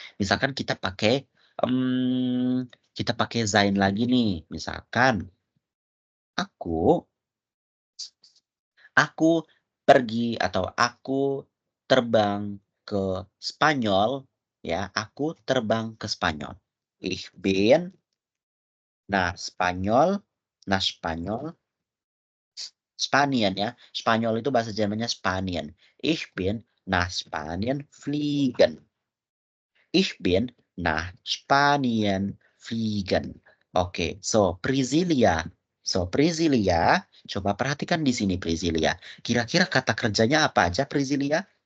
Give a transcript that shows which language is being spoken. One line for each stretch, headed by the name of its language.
Indonesian: Misalkan kita pakai sein lagi nih. Misalkan aku pergi atau aku terbang ke Spanyol ya, aku terbang ke Spanyol.
German: Ich bin Spanyol Spanien ya.
Indonesian: Spanyol itu bahasa Jermannya Spanien.
German: Ich bin nach Spanien fliegen. Ich bin nach Spanien fliegen.
Indonesian: Oke, so Priscilia. So Priscilia, coba perhatikan di sini Priscilia. Kira-kira kata kerjanya apa aja Priscilia?